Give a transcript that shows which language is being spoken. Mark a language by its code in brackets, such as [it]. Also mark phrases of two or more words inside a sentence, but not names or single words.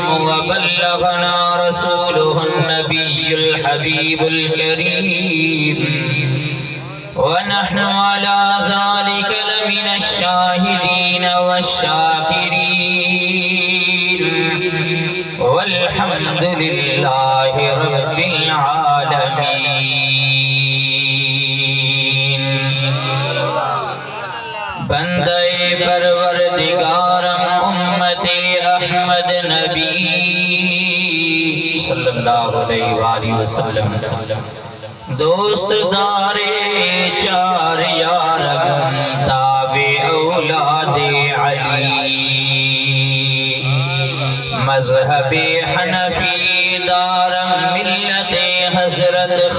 [ar] وبلغنا رسوله النبي الحبيب الكريم ونحن على ذلك لمن الشاهدين والشاكرين والحمد لله رب العالمين. [fa] بندهٔ پروردگارم امت احمد نبی [ar] صلى الله عليه وسلم [fa] دوست دار چار یارم تابع اولاد علی مذهب حنفی دارم ملت حضرت